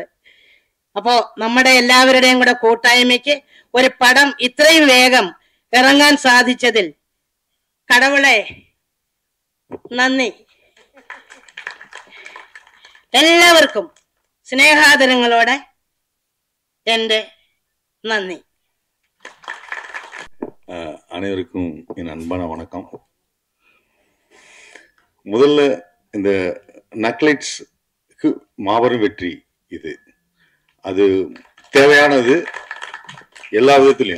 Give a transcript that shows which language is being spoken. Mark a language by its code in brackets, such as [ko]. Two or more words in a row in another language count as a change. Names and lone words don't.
[ml] അപ്പോ നമ്മുടെ എല്ലാവരുടെയും കൂടെ കൂട്ടായ്മയ്ക്ക് ഒരു പടം ഇത്രയും വേഗം ഇറങ്ങാൻ സാധിച്ചതിൽ കടവുളെ നന്ദി. എല്ലാവർക്കും സ്നേഹാദരങ്ങളോടെ എൻ്റെ നന്ദി. [ta] அனைவருக்கும் என் அன்பான வணக்கம். முதல்ல இந்த நக்லைட்ஸ்க்கு மாபெரும் வெற்றி இது. அது தேவையானது எல்லா விதத்துலையும்.